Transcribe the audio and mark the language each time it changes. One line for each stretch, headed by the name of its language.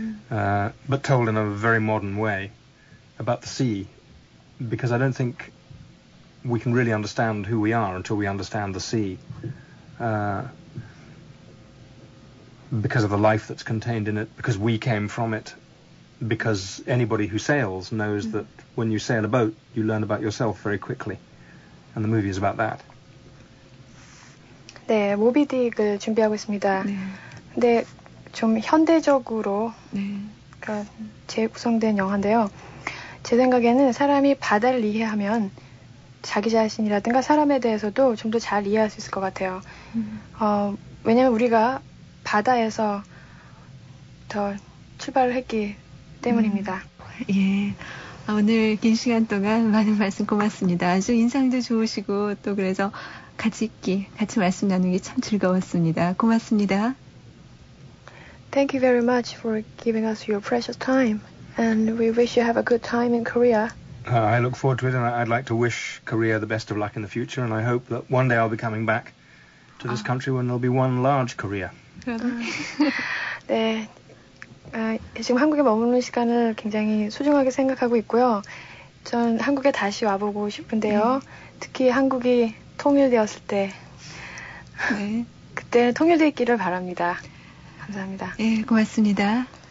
English: But told in a very modern way about the sea, because I don't think we can really understand who we are until we understand the sea, because of the life that's contained in it, because we came from it, because anybody who sails knows that when you sail a boat, you learn about yourself very quickly, and the movie is about that.
Korean: 네, 모비딕을 준비하고 있습니다. 네. 근데 좀 현대적으로 그러니까 재구성된 영화인데요. 제 생각에는 사람이 바다를 이해하면 자기 자신이라든가 사람에 대해서도 좀 더 잘 이해할 수 있을 것 같아요. 왜냐하면 우리가 바다에서 더 출발을 했기 때문입니다. 예. 오늘 긴 시간 동안 많은 말씀 고맙습니다. 아주 인상도 좋으시고 또 그래서 같이 있기, 같이 말씀 나누기 참 즐거웠습니다. 고맙습니다.
English: Thank you very much for giving us your precious time. And we wish you have a good time in Korea. I look forward to it and I'd like to wish Korea the best of luck in the future. And I hope that one day I'll be coming back to this country when there'll be one large Korea.
Korean: 네. 지금 한국에 머무는 시간을 굉장히 소중하게 생각하고 있고요. 전 한국에 다시 와보고 싶은데요. 특히 한국이 통일되었을 때 그때 통일되기를 바랍니다. 감사합니다. 예, 고맙습니다.